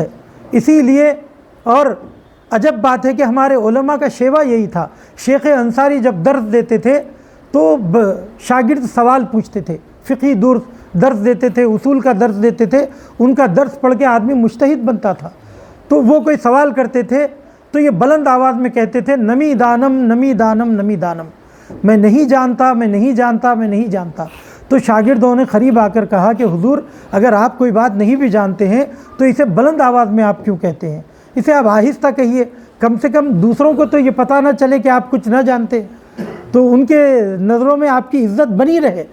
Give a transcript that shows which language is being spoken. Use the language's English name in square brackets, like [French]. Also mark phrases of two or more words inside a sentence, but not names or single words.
[Urdu] اسی لیے اور عجب بات ہے کہ ہمارے علماء کا شیوا یہی تھا۔ شیخ انصاری جب درس دیتے تھے تو شاگرد سوال پوچھتے تھے، فقہی درس دیتے تھے، اصول کا درس دیتے تھے، ان کا درس پڑھ کے آدمی مجتہد بنتا تھا۔ تو وہ کوئی سوال کرتے تھے تو یہ بلند آواز میں کہتے تھے، [Persian] نمی دانم نمی دانم نمی دانم، [Urdu] میں نہیں جانتا، میں نہیں جانتا، میں نہیں جانتا۔ تو شاگردوں نے قریب آ کر کہا کہ حضور اگر آپ کوئی بات نہیں بھی جانتے ہیں تو اسے بلند آواز میں آپ کیوں کہتے ہیں؟ اسے آپ آہستہ کہیے، کم سے کم دوسروں کو تو یہ پتہ نہ چلے کہ آپ کچھ نہ جانتے، تو ان کے نظروں میں آپ کی عزت بنی رہے۔